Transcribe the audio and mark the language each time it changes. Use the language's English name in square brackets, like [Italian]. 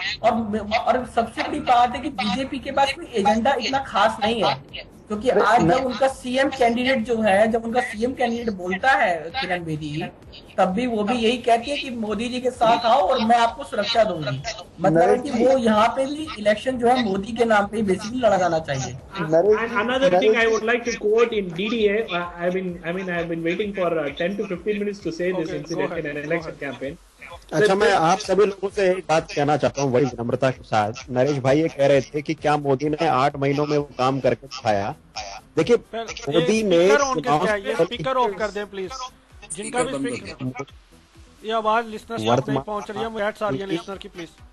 [Hindi] और सबसे बड़ी बात है कि बीजेपी के पास कोई एजेंडा इतना खास नहीं है, क्योंकि आज जब उनका सीएम कैंडिडेट जो है, जब उनका सीएम कैंडिडेट बोलता है किरण बेदी, तब भी वो भी यही कहती है कि मोदी जी के साथ आओ और मैं आपको सुरक्षा दूंगी। मतलब है कि वो यहाँ पे भी इलेक्शन जो है मोदी के नाम पे बेसिकली लड़ा जाना चाहिए। [English] Another thing I would like to quote in DDA, I have been waiting for 10 to 15 minutes to say this incident in an election campaign. [Hindi] अच्छा, मैं आप सभी लोगों से एक बात कहना चाहता हूँ बड़ी विनम्रता के साथ। नरेश भाई ये कह रहे थे कि क्या मोदी ने 8 महीनों में वो काम करके दिखाया। देखिए मोदी ने स्पीकर ऑफ कर दे प्लीज, जिनका भी स्पीकर, ये आवाज लिसनर तक नहीं पहुंच रही है, एड्स आ रही है लिसनर की प्लीज।